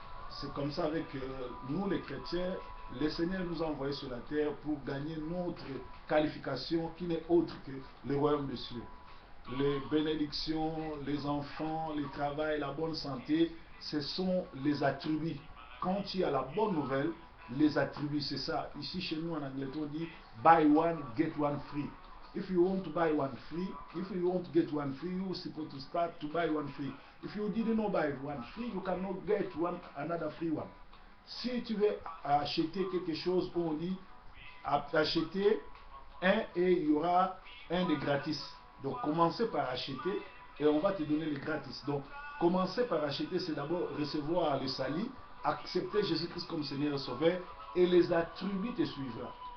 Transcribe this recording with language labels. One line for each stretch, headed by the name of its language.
French: C'est comme ça avec nous les chrétiens, le Seigneur nous a envoyés sur la terre pour gagner notre qualification qui n'est autre que le royaume des cieux. Les bénédictions, les enfants, le travail, la bonne santé, ce sont les attributs. Quand il y a la bonne nouvelle, les attributs, c'est ça. Ici chez nous en Angleterre, on dit
English: buy one, get one free. If you want to buy one free, if you want to get one free, you supposed to start to buy one free. If you didn't know buy one free, you cannot get another free one.
French: Si tu veux acheter quelque chose, on dit acheter un et il y aura un de gratis. Donc commencez par acheter et on va te donner le gratis. Donc commencer par acheter, c'est d'abord recevoir le salut, accepter Jésus-Christ comme Seigneur et Sauveur et les attributs te suivront.